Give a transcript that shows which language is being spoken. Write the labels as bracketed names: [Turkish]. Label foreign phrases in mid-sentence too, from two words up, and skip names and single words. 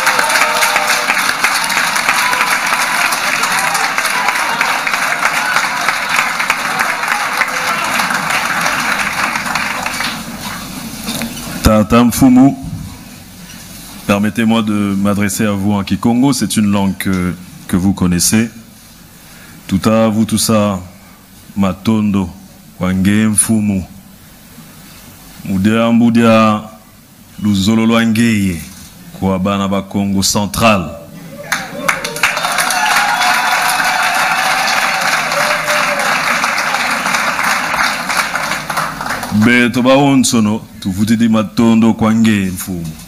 [Kongo] Tata Mfumu, [French] permettez-moi de m'adresser à vous en Kikongo, c'est une langue que vous connaissez. Tuta vous tout ça, [Kongo] Matondo, Wange Mfumu. Mudia Mbudia Luzololo Angeye kwa bana ba Congo Central. Beto ba onsono tuvuti di Matondo Kwange Mfumu.